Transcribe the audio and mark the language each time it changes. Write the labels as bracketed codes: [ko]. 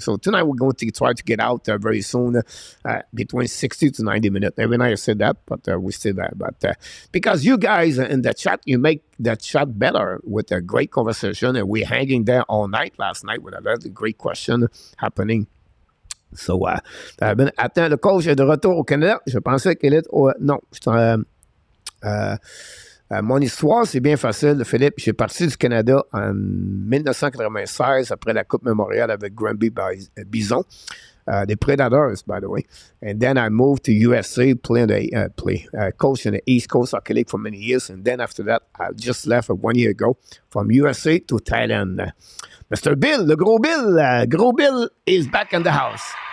[en] So tonight, we're going to try to get out very soon, between 60 to 90 minutes. Every night I say that, but we say that. But because you guys in the chat, you make the chat better with a great conversation. And we're hanging there all night last night with a very great question happening. [fr] So, attends, le coach est de retour au Canada. Je pensais qu'il est au... Non, mon histoire, c'est bien facile, Philippe. J'ai parti du Canada en 1996 après la Coupe Memorial avec Granby Bison. [en] The Predators, by the way. And then I moved to USA, coach in the East Coast Hockey League for many years. And then after that, I just left 1 year ago from USA to Thailand. Mr. Bill, the Gros Bill. Gros Bill is back in the house.